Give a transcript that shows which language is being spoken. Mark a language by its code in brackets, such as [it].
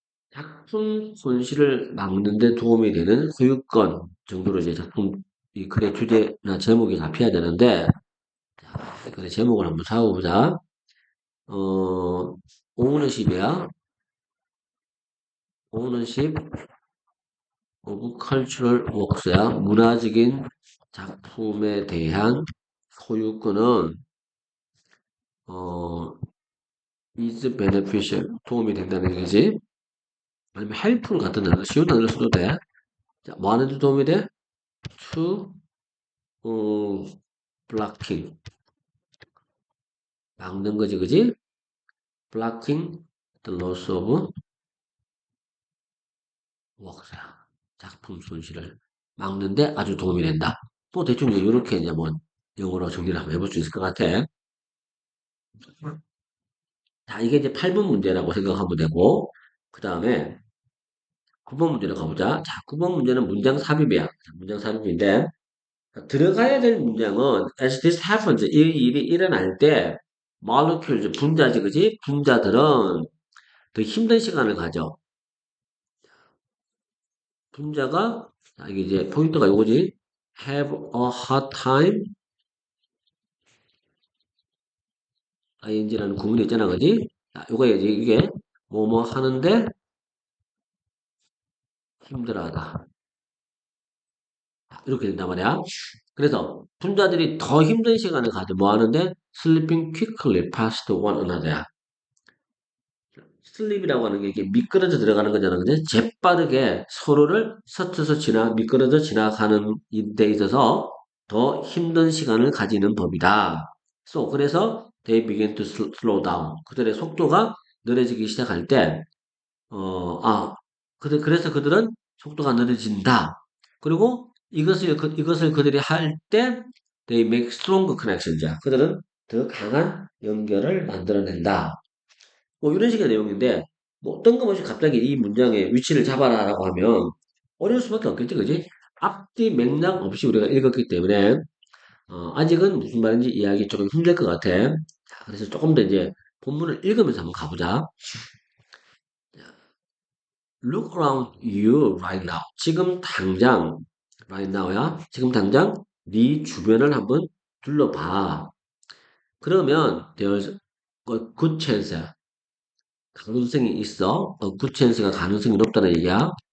[ko] 작품 손실을 막는 데 도움이 되는 소유권 정도로 이제 작품 이 글의 주제나 제목이 잡혀야 되는데 자, 글의 제목을 한번 잡아보자. 어, ownership이야. ownership of cultural works야. 문화적인 작품에 대한 소유권은 어, [en] is beneficial [ko] 도움이 된다는 얘기지. 아니면 helpful 같은 단어, 쉬운 단어를 써도 돼. 자, 뭐 하는데 도움이 돼? [en] to, blocking. [ko] 막는 거지, 그지? [en] blocking the loss of works. [ko] 작품 손실을 막는데 아주 도움이 된다. 또 대충 이렇게 이제 뭐 영어로 정리를 한번 해볼 수 있을 것 같아. 자, 이게 이제 8번 문제라고 생각하면 되고, 그 다음에 9번 문제로 가보자. 자, 9번 문제는 문장 삽입이야. 자, 문장 삽입인데, 들어가야 될 문장은 [en] as this happens [ko] 이 일이 일어날 때 molecules 분자지 그지? 분자들은 더 힘든 시간을 가져. 분자가 자, 이게 이제 포인트가 이거지. [en] have a hard time ing [ko] 라는 구문이 있잖아 그지? 자, 요거 이게 뭐뭐 하는데 힘들어하다. 이렇게 된단 말이야. 그래서 분자들이 더 힘든 시간을 가져 뭐 하는데 [en] sleeping quickly past one another [ko] 야. 슬립이라고 하는 게 이게 미끄러져 들어가는 거잖아. 그지? 재빠르게 서로를 스쳐서 미끄러져 지나가는 데 있어서 더 힘든 시간을 가지는 법이다. 그래서 [en] they begin to slow down. [ko] 그들의 속도가 느려지기 시작할 때, 그래서 그들은 속도가 느려진다. 그리고 이것을 그들이 할 때, [en] they make stronger connections. [ko] 그들은 더 강한 연결을 만들어낸다. 뭐 이런 식의 내용인데 뭐 뜬금없이 갑자기 이 문장의 위치를 잡아라라고 하면 어려울 수밖에 없겠지, 그지? 앞뒤 맥락 없이 우리가 읽었기 때문에 아직은 무슨 말인지 이해하기 조금 힘들 것 같아. 자, 그래서 조금 더 이제 본문을 읽으면서 한번 가보자. [en] Look around you right now. [ko] 지금 당장, [en] right now [ko] 야. 지금 당장 네 주변을 한번 둘러봐. 그러면 [en] there's a good chance. [ko] 가능성이 있어. [en] good chance [ko] 가 가능성이 높다는 얘기야.